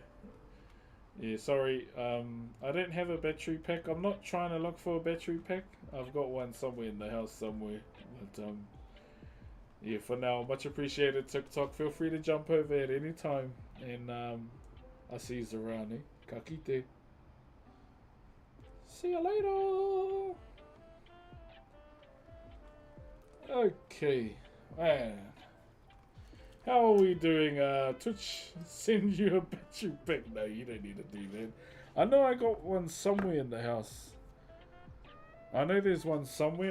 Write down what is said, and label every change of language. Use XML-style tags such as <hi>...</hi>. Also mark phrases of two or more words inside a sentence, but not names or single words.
<en>Yeah, sorry. I don't have a battery pack. I'm not trying to look for a battery pack. I've got one somewhere in the house somewhere. But yeah, for now, much appreciated. TikTok. Feel free to jump over at any time, and I'll see you around.</en> <mi>Eh? Ka kite.</mi> <en>See you later. Okay, man. How are we doing? Twitch, send you a battery pack. No, you don't need to do that. I know I got one somewhere in the house. I know there's one somewhere.</en>